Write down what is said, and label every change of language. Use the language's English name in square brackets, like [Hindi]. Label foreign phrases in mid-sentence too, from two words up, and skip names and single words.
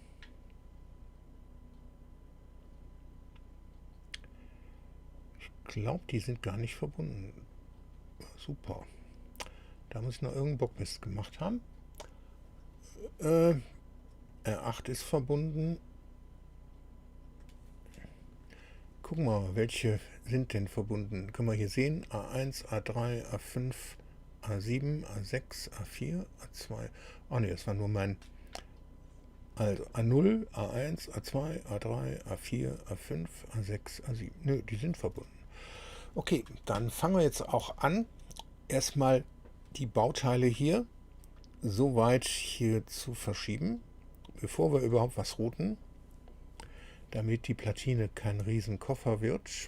[German] Ich glaube, die sind gar nicht verbunden. Super. Da muss ich noch irgendeinen Bockmist gemacht haben. R8 ist verbunden. Gucken wir mal, welche sind denn verbunden. Können wir hier sehen. A1, A3, A5, A7, A6, A4, A2. Oh ne, das war nur mein... Also A0, A1, A2, A3, A4, A5, A6, A7. Nö, die sind verbunden. Okay, dann fangen wir jetzt auch an, erstmal die Bauteile hier so weit hier zu verschieben, bevor wir überhaupt was routen, damit die Platine kein Riesenkoffer wird.